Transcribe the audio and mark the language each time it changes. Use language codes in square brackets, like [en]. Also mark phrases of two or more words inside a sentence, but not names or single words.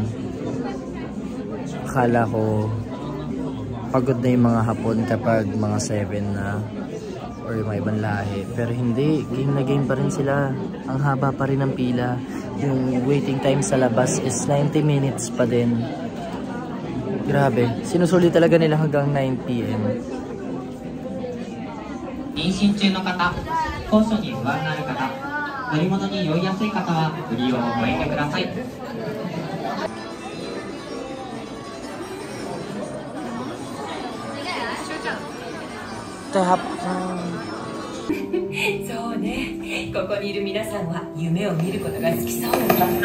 [tl] Akala ko pagod na yung mga Hapon kapag mga 7 na or yung mga ibang lahi. Pero hindi. Game na game pa rin sila. Ang haba pa rin ng pila. Yung [en] waiting time [tl] sa labas is 90 minutes pa din. Grabe. Sinusuli talaga nila hanggang 9 PM. [ja] 妊娠中の方、高所に不安がある方、乗り物に酔いやすい方はご利用をご遠慮ください。そうね、ここにいる皆さんは夢を見ることが好きそうなんだ。